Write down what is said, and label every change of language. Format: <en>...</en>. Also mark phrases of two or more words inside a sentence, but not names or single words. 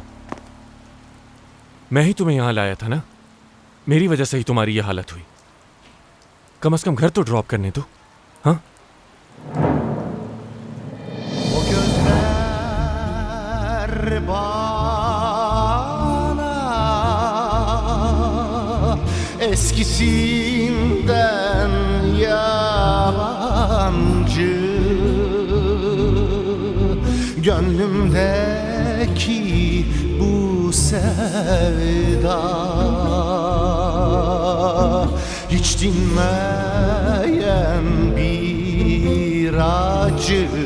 <hi>मैं ही तुम्हें यहां लाया था ना, मेरी वजह से ही तुम्हारी ये हालत हुई। कम से कम घर तो ड्रॉप करने दो। हाँ,</hi> <tr>O gözler bana eskisinden yabancı, gönlümdeki bu sevda hiç dinmeyen bir acı.</tr>